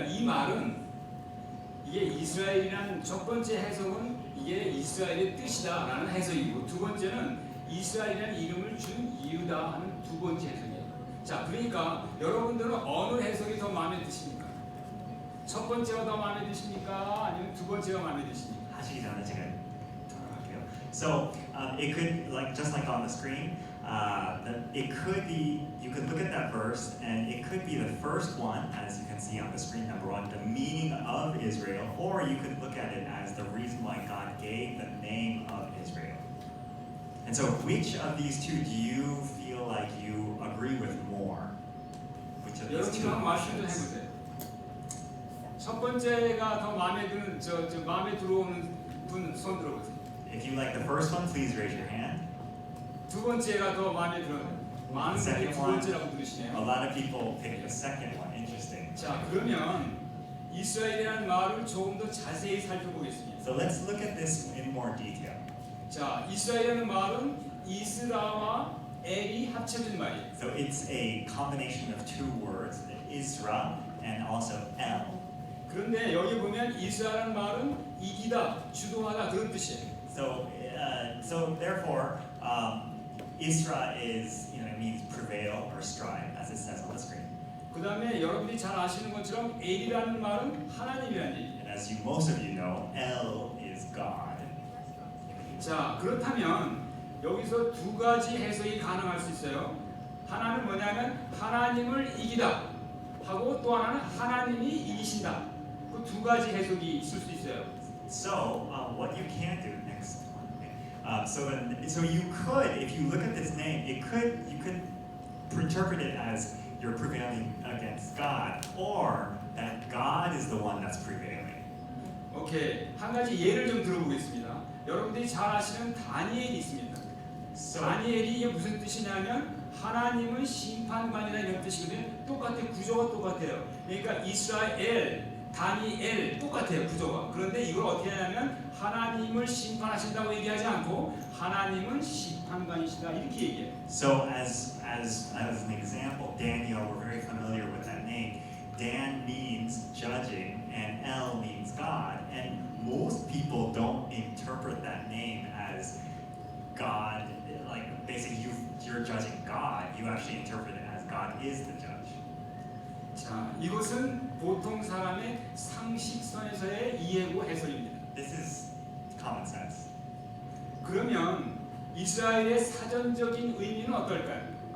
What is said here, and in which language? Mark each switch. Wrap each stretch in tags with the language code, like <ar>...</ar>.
<ko>이 말은 이게 이스라엘이라는 첫 번째 해석은 이게 이스라엘의 뜻이다라는 해석이고 두 번째는 이스라엘이라는 이름을 준 이유다 하는 두 번째 해석이에요. 자, 그러니까 여러분들은 어느 해석이 더 마음에 드십니까? 첫 번째가 더 마음에 드십니까? 아니면 두 번째가 마음에 드십니까? 하시기 전에 제가 돌아갈게요.</ko> <en>So it could just like on the screen. It could be, you could look at that verse and it could be the first one, as you can see on the screen, number one, the meaning of Israel, or you could look at it as the reason why God gave the name of Israel. And so which of these two do you feel like you agree with more? Which of these two</en> <ko>여러분들 한번 말씀 좀</ko> <en>options?</en> <ko>해보세요. 첫 번째가 더 마음에 드는 저 마음에 들어오는 분 손 들어보세요.</ko> <en>If you like the first one, please raise your hand.</en> <ko>두 번째가 더 마음에 들어요. 많은 분들이 두 번째라고</ko> <en>A</en> <ko>부르시네요.</ko> <en>lot of people pick the second one. Interesting.</en> <ko>자, 그러면 이스라엘이라는 말을 조금 더 자세히 살펴보겠습니다.</ko> <en>So let's look at this in more detail.</en> <ko>자, 이스라엘이라는 말은 이스라와 엘이 합쳐진 말이에요.</ko> <en>So it's a combination of two words, Isra and also El.</en> <ko>그런데 여기 보면 이스라엘이라는 말은 이기다, 주동하다 그런 뜻이에요.</ko> <en>So therefore, Isra is, it means prevail or strive, as it says on the screen.</en> <ko>그 다음에 여러분들이 잘 아시는 것처럼 엘이라는 말은 하나님이라는 얘기예요.</ko> <en>And as most of you know, El is God.</en> <ko>자, 그렇다면 여기서 두 가지 해석이 가능할 수 있어요. 하나는 뭐냐면 하나님을 이기다 하고 또 하나는 하나님이 이기신다. 그 두 가지 해석이 있을 수 있어요.</ko> <en>So what you can do next one. Okay. So you could, if you look at this name, you could interpret it as you're prevailing against God, or that God is the one that's prevailing.</en> <ko>오케이, 한 가지 예를 좀 들어보겠습니다. 여러분들이 잘 아시는 다니엘이 있습니다.</ko> <en>So</en> <ko>다니엘이 이게 무슨 뜻이냐면 하나님은 심판관이다 이런 뜻이거든요. 똑같아요. 구조가 똑같아요. 그러니까 이스라엘, 다니엘 똑같아요. 구조가. 그런데 이걸 어떻게 하냐면 하나님을 심판하신다고 얘기하지 않고 하나님은 심판관이시다 이렇게 얘기해요.</ko> <en>So as an example, Daniel, we're very familiar with that name. Dan means judging, and El means God. And most people don't interpret that name as God, like basically you're judging God. You actually interpret it as God is the judge.</en> <ko>자, 이것은 보통 사람의 상식선에서의 이해고 해설입니다.</ko> <en>This is common sense.</en> <ko>그러면 이스라엘의 사전적인 의미는 어떨까요?</ko>